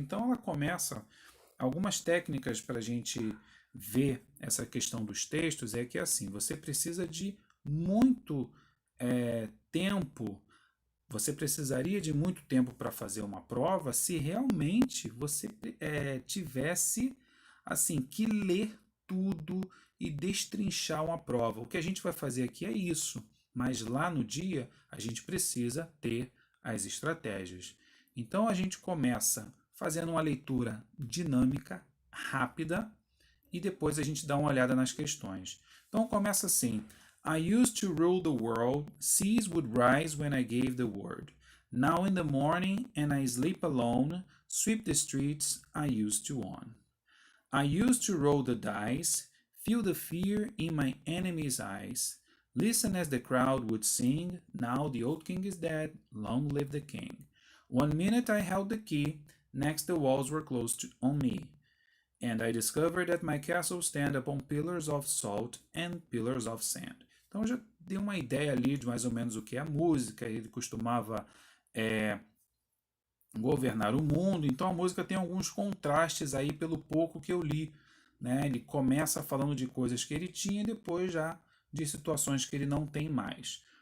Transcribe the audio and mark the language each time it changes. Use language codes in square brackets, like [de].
[pt] Então ela começa, algumas técnicas para a gente ver essa questão dos textos é que assim, você precisa de muito tempo, você precisaria de muito tempo para fazer uma prova se realmente você tivesse assim que ler tudo e destrinchar uma prova. O que a gente vai fazer aqui é isso, mas lá no dia a gente precisa ter as estratégias. Então a gente começa fazendo uma leitura dinâmica, rápida, e depois a gente dá uma olhada nas questões. [en] Então começa assim: I used to rule the world, seas would rise when I gave the word. Now in the morning and I sleep alone, sweep the streets I used to own. I used to roll the dice, feel the fear in my enemy's eyes. Listen as the crowd would sing, now the old king is dead, long live the king. 1 minute I held the key, next the walls were closed on me. And I discovered that my castle stand upon pillars of salt and pillars of sand. [pt] Então já dei uma ideia ali de mais ou menos o que é a música. Ele costumava governar o mundo. Então a música tem alguns contrastes aí pelo pouco que eu li, né? Ele começa falando de coisas que ele tinha e depois já de situações que ele não tem mais.